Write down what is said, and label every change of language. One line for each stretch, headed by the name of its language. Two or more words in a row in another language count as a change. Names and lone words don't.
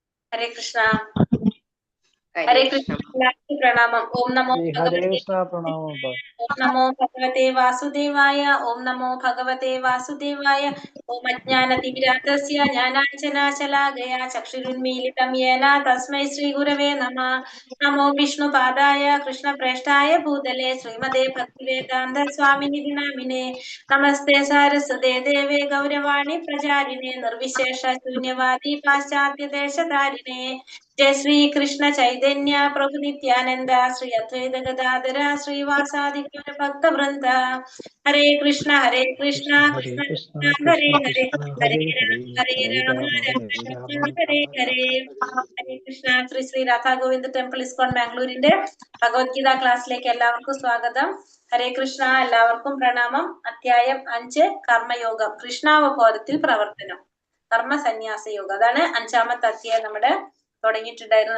Sanskrit: हरे कृष्णा हरे कृष्ण प्रणामम ओम नमो हरे कृष्णा प्रणाम ओम नमो भगवते वासुदेवाय ओम नमो भगवते वासुदेवाय ओम अज्ञानतिमिरान्धस्य ज्ञानाञ्जनाशलाकया चक्षुरुन्मीलितं येन तस्मै श्रीगुरवे नमः। नमो विष्णुपादाय कृष्णप्रेष्ठाय भूतले श्रीमते भक्तिवेदान्त स्वामिनिधि नामिने नमस्ते सारस्वते देवे गौरवाणी प्रचारिणे निर्विशेष शून्यवादी पाश्चात्य देशधारिणे जय श्री कृष्ण चैतन्य प्रभु नित्यानंद श्री अद्वैत गदाधर श्रीवासादि गौर भक्त वृंद हरे कृष्ण कृष्ण कृष्ण कृष्ण हरे कृष्ण हरे कृष्ण हरे हरे राम हरे हरे हरे राम राम राम हरे രാമ राम हरे हरे
Malayalam: ഹരേ കൃഷ്ണ ശ്രീ രാധാ ഗോവിന്ദ് ടെമ്പിൾ ഇസ്കോൺ ബാംഗ്ലൂരിന്റെ ഭഗവത്ഗീത ക്ലാസ്സിലേക്ക് എല്ലാവർക്കും സ്വാഗതം. ഹരേ കൃഷ്ണ. എല്ലാവർക്കും പ്രണാമം. അധ്യായം 5 കർമ്മയോഗം, കൃഷ്ണാവബോധത്തിൽ പ്രവർത്തനം, കർമ്മ സന്യാസ യോഗം. അതാണ് 5ാമത്തെ അധ്യായം. നമ്മുടെ തുടങ്ങിയിട്ടുണ്ടായിരുന്നു.